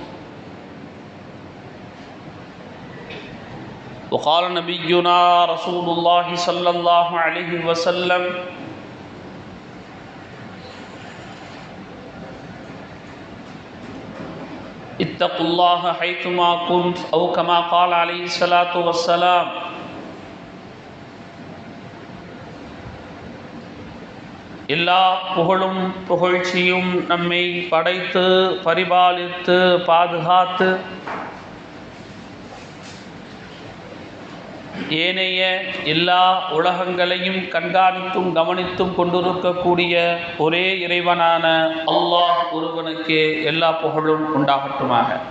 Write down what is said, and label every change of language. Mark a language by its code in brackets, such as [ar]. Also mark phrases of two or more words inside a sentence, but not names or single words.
[ar] وقال نبينا رسول الله صلى الله عليه وسلم اتقوا الله حيثما كنت أو كما قال عليه الصلاة والسلام [ta] எல்லா புகழும் புகழ்ச்சியும் நம்மை படைத்து பரிபாலித்து பாதுகாத்து ஏனைய எல்லா உலகங்களையும் கண்காணித்தும் கவனித்தும் கொண்டிருக்கக்கூடிய ஒரே இறைவனான அல்லாஹ் ஒருவனுக்கே எல்லா புகழும் உண்டாகட்டுமாக.